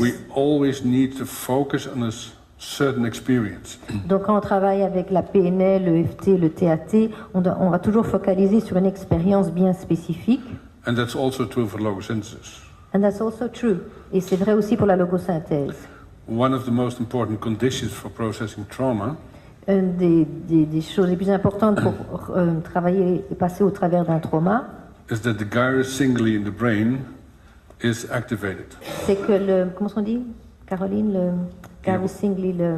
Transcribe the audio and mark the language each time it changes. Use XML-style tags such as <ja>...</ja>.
<en>we always need to focus on a certain experience.</en> <fr>Donc, quand on travaille avec la PNL, le FT, le TAT, on va toujours focaliser sur une expérience bien spécifique.</fr> <en>And that's also true for logosynthesis. And that's also true.</en> <fr>Et c'est vrai aussi pour la logosynthèse.</fr> <en>One of the most important conditions for processing trauma</en> <fr>Une des choses les plus importantes pour travailler et passer au travers d'un trauma,</fr> <en>is that the gyrus singly in the brain is activated.</en> <fr>c'est que comment est-ce qu'on dit, Caroline, le gyrus singly,</fr>